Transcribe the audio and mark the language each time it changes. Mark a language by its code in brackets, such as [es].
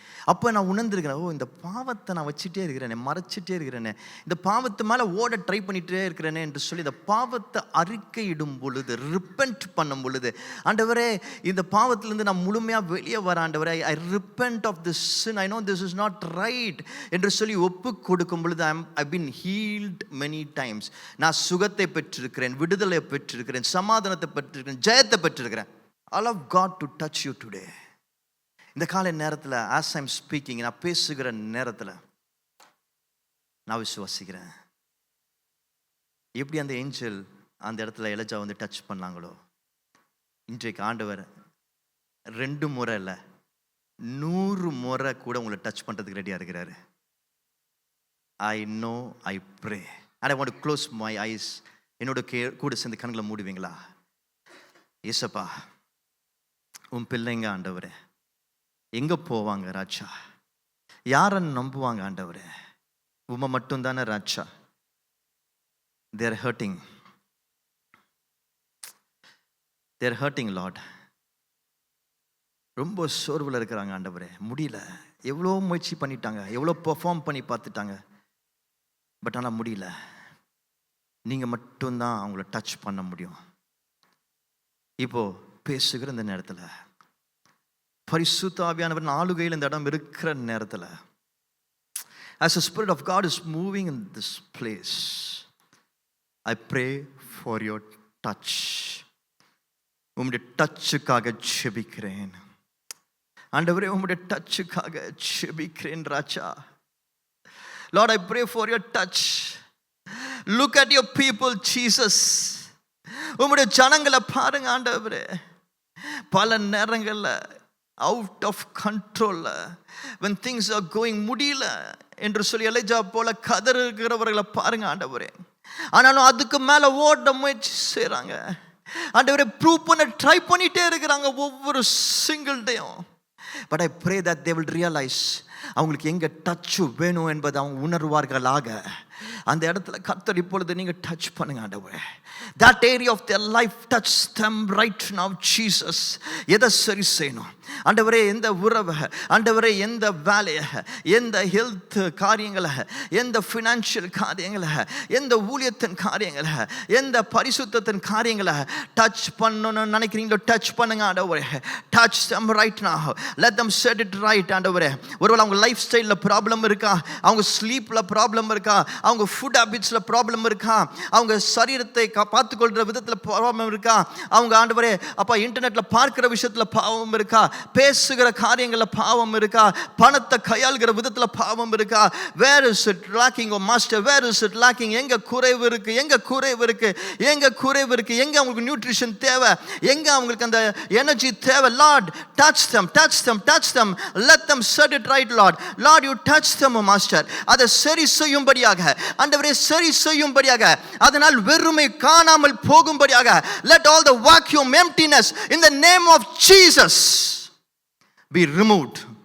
[ta] அப்போ நான் உணர்ந்துருக்கிறேன், ஓ இந்த பாவத்தை நான் வச்சுட்டே இருக்கிறேனே, மறைச்சிட்டே இருக்கிறேனே, இந்த பாவத்து மேலே ஓட ட்ரை பண்ணிகிட்டே இருக்கிறேனே என்று சொல்லி இந்த பாவத்தை அறிக்கையிடும் பொழுது, ரிப்பெண்ட் பண்ணும் பொழுது, ஆண்டவரே இந்த பாவத்திலேருந்து நான் முழுமையாக வெளியே வர ஆண்டவரே, [en] I repent of this sin, I know this is not right [ta] என்று சொல்லி ஒப்பு கொடுக்கும் பொழுது [en] I been healed many times. [ta] நான் சுகத்தை பெற்றிருக்கிறேன், விடுதலை பெற்றிருக்கிறேன், சமாதானத்தை பெற்றிருக்கிறேன், ஜெயத்தை பெற்றிருக்கிறேன். [en] I love God to touch you today. [ta] இந்த காலை நேரத்தில் [en] as I'm speaking, [ta] நான் பேசுகிற நேரத்தில் நான் விசுவாசிக்கிறேன், எப்படி அந்த ஏஞ்சல் அந்த இடத்துல எலிஜா வந்து டச் பண்ணாங்களோ, இன்றைக்கு ஆண்டவர் 2 முறை இல்லை 100 முறை கூட உங்களை டச் பண்ணுறதுக்கு ரெடியாக இருக்கிறாரு. [en] I know, I pray and I want to close my eyes. [ta] என்னோட கூட சேர்ந்து கண்களை மூடுவீங்களா? ஏசப்பா, உன் பிள்ளைங்க ஆண்டவரே எங்கே போவாங்க ராஜா? யாரை நம்புவாங்க ஆண்டவரே? உம்மை மட்டும் தானே ராஜா. [en] They're hurting Lord. [ta] ரொம்ப சோர்வில் இருக்கிறாங்க ஆண்டவரே, முடியல. எவ்வளோ முயற்சி பண்ணிட்டாங்க, எவ்வளோ பெர்ஃபார்ம் பண்ணி பார்த்துட்டாங்க, பட் ஆனால் முடியல. நீங்கள் மட்டும்தான் அவங்கள டச் பண்ண முடியும். இப்போ பேசுகிற இந்த நேரத்தில் பரிசுத்த ஆவியானவர் ஆளுகையில் இந்த இடம் இருக்கிற நேரத்தில், [en] as the Spirit of God is moving in this place, I pray for your touch. [ta] உம்முடைய டச்சுக்காக ஜெபிக்கிறேன் ஆண்டவரே, உம்முடைய டச்சுக்காக ஜெபிக்கிறேன் ராஜா. [en] Lord, I pray for your touch. Look at your people, Jesus. [ta] உம்முடைய ஜனங்களை பாருங்க ஆண்டவரே. பல நேரங்களில் out of control, [en] when things are going [ta] முடியல என்று சொல்லி எலிஜா போல கதறுகிறவர்களை பாருங்க ஆண்டவரே. ஆனாலும் அதுக்கு மேல ஓட முயற்சி செய்றாங்க ஆண்டவரே, ப்ரூவ் பண்ண ட்ரை பண்ணிட்டே இருக்கிறாங்க ஒவ்வொரு single டேயும். [en] but I pray that they will realise, [ta] அவங்களுக்கு எங்க டச்சு வேணும் என்பதை அவங்க உணர்வார்களாக. அந்த இடத்துல கர்த்தர் இப்பொழுது நீங்க டச் பண்ணுங்க ஆண்டவரே. [en] that area of their life, touch them right now Jesus. [ta] எதை சரி செய்யணும் ஆண்டவரே? எந்த உறவை ஆண்டவரே, எந்த வேலையை, எந்த ஹெல்த் காரியங்களை, எந்த ஃபினான்ஷியல் காரியங்களை, எந்த ஊழியத்தின் காரியங்களை, எந்த பரிசுத்தத்தின் காரியங்களை டச் பண்ணணும்னு நினைக்கிறீங்களோ டச் பண்ணுங்க ஆண்டவரே. [en] Touch them right now. let them set it right [ta] ஆண்டவரே. ஒருவேளை அவங்க லைஃப் ஸ்டைலில் ப்ராப்ளம் இருக்கா, அவங்க ஸ்லீப்பில் ப்ராப்ளம் இருக்கா, அவங்க ஃபுட் ஹேபிட்ஸில் ப்ராப்ளம் இருக்கா, அவங்க சரீரத்தை பார்த்துக்கொள்கிற விதத்தில் ப்ராப்ளம் இருக்கா, அவங்க ஆண்டவரே அப்பா இன்டர்நெட்டில் பார்க்குற விஷயத்தில் பாவம் இருக்கா, பேசுகிற காரியங்களில் பாவம் இருக்கா, பணத்தை கையாளுகிற விதத்தில் பாவம் இருக்கா, [en] Where is it lacking oh master, where is it lacking? [ta] எங்க குறைவு இருக்கு, எங்க குறைவு இருக்கு, எங்க குறைவு இருக்கு, எங்க அவங்களுக்கு நியூட்ரிஷன் தேவை, எங்க அவங்களுக்கு அந்த எனர்ஜி தேவை. [en] Lord, touch them, touch them, touch them. let them set it right Lord. Lord, you touch them oh master. [ta] அதை சரி செய்யும்படியாக ஆண்டவரே, சரி செய்யும்படியாக, அதனால் வெறுமை காணாமல் போகும்படியாக, [en] let all the vacuum, emptiness in the name of Jesus be removed.